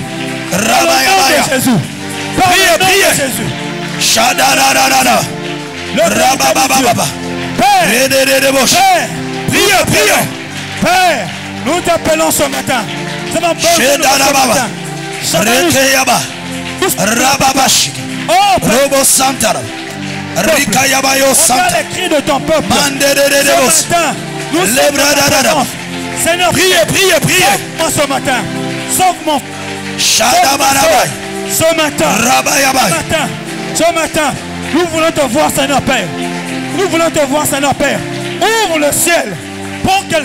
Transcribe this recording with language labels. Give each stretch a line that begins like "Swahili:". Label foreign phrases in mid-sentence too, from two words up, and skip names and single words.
French: Rabayabaya. Jésus. Priez. Shadararara. Rabababa. Père. Priez. Père, nous t'appelons ce matin. C'est ma bonne ce matin. Rekeyaba. Rababashi. Oh, Robo Santara. Rikayabayo Santara. les cris de ton peuple. Ce matin, nous sommes Seigneur, priez. Sauve-moi ce matin. Sauve mon Shadabarabai. Ce matin, nous voulons te voir, Seigneur Père. Ouvre le ciel pour qu'elle